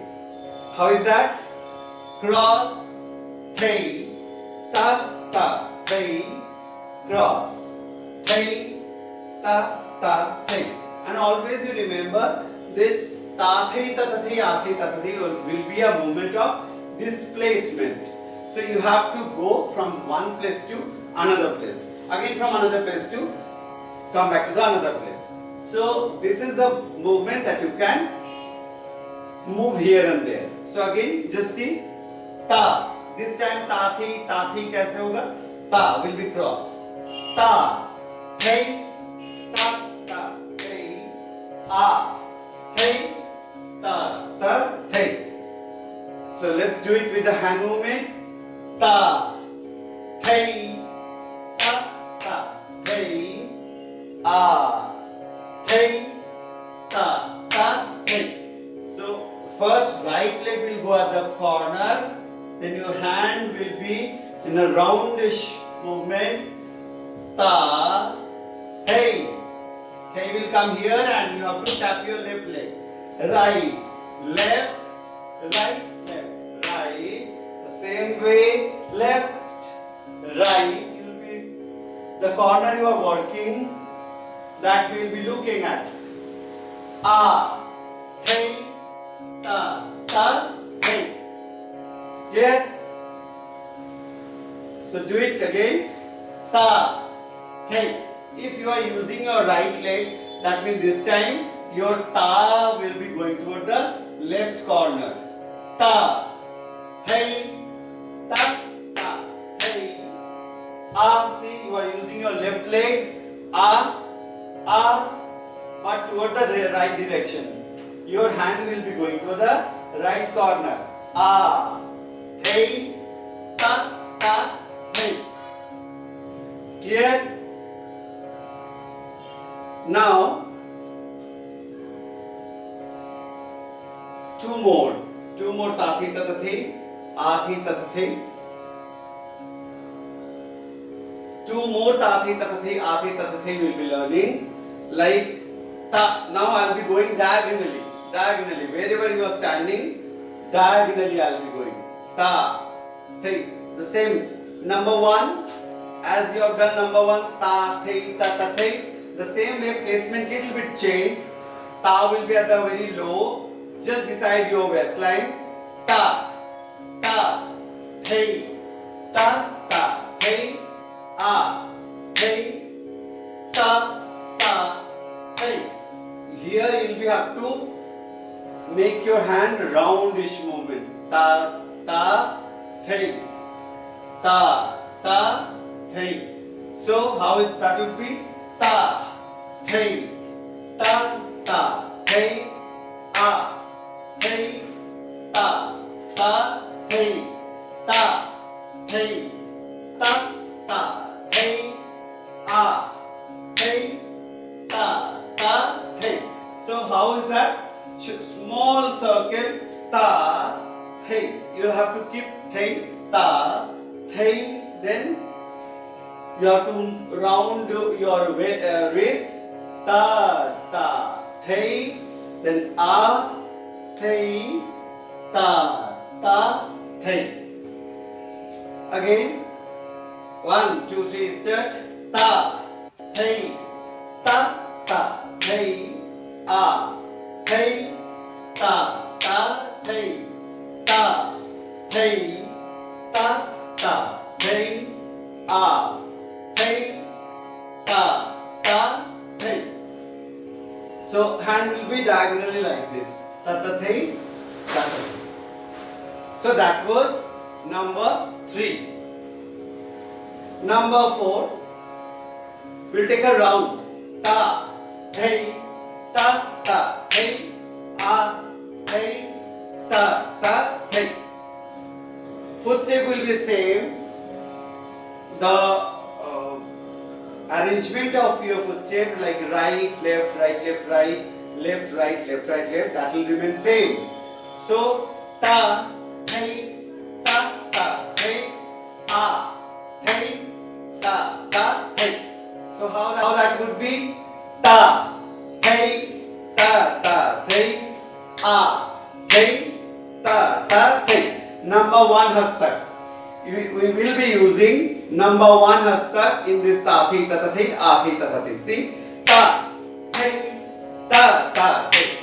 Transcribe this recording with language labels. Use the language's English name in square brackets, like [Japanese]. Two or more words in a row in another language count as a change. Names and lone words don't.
[English] How is that? Cross, thei, ta, thei, cross, thei, ta, thei. And always you remember this ta, thei, ta, thei, a, thei, ta, thei will be a movement of displacement. So you have to go from one place to another place. Again from another place to come back to the another place. So this is the movement that you can move here and there. So again just see ta. This time ta thi [Hindi] कैसे होगा? [English] Ta will be cross. Ta, thei, ta, thei, a, thei, ta, thei. So let's do it with the hand movement. Ta, thei, ta, thei, a, thei, ta, thei. So first right leg will go at the corner, then your hand will be in a roundish movement. Ta, thei. Thei will come here and you have to tap your left leg. Right, left, right, left, right. The same way, left, right. You will be the corner you are working, that we will be looking at. A, thei, ta, thei. Clear? So do it again. Ta, thei. If you are using your right leg, that means this time your ta will be going toward the left corner. Ta, thei, ta, thei. A, see you are using your left leg. A, but toward the right direction. Your hand will be going to the right corner. A, thei, ta, thei. Clear? Now, two more ta thi ta thi, a thi ta thi. Two more ta thi ta thi, a thi ta thi will be learning. Like ta. Now I will be going diagonally. Wherever you are standing, diagonally I will be going. Ta, thi. The same. Number one, as you have done number one, ta, thi, ta, thi. The same way placement little bit change. Ta will be at the very low, just beside your waistline. Ta, thei, ta, thei, a, thei, ta, thei. Here you will have to make your hand roundish movement. Ta, thei, ta, thei. So how that would be? Ta, thei, ta, thei, a, thei, ta, thei, ta, thei, ta, thei, a, thei, ta, thei. So how is that? Small circle, ta, thei. You have to keep thei, ta, thei, then you have to round your waist. Ta, thei, then a, thei, ta, thei. Again, 1, 2, 3, start. Ta, thei, ta, thei, a, thei, ta, thei, thei, ta, thei, a, thei, ta, thei. So hand will be diagonally like this. Ta, thei, ta, thei. So that was number 3. Number 4. We'll take a round. Ta, thei, ta, thei, a, thei, ta, thei. Foot shape will be same. The arrangement of your foot shape, like right, left, right, left, right, left, right, left, right, left, that will remain same. So ta, thei, ta, thei, a, thei, ta, thei. So how that would be? Ta, thei, ta, thei, a, thei, ta, thei. Number 1 hastak. We will be using number 1 hastak in this ta, thi, ta, thi, a, thi, ta, thi. See? Ta, thei, ta, thei.